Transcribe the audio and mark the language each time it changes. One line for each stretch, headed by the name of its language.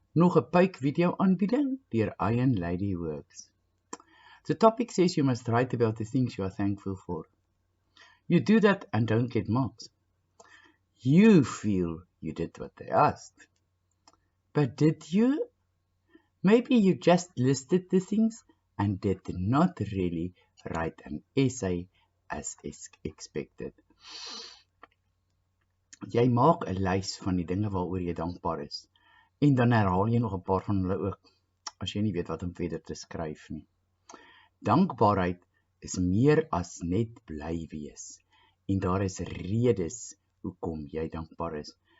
Afrikaans: Nog 'n puik video aanbieding deur Iron Lady Works.
English: The topic says you must write about the things you are thankful for. You do that and don't get marks. You feel you did what they asked. But did you? Maybe you just listed the things and did not really write an essay as expected.
Afrikaans: Jy maak 'n lys van die dinge waaroor jy dankbaar is. En dan herhaal jy nog 'n paar van hulle ook, as jy nie weet wat om verder te skryf nie. Dankbaarheid is meer as net bly wees. En daar is redes hoekom jy dankbaar is.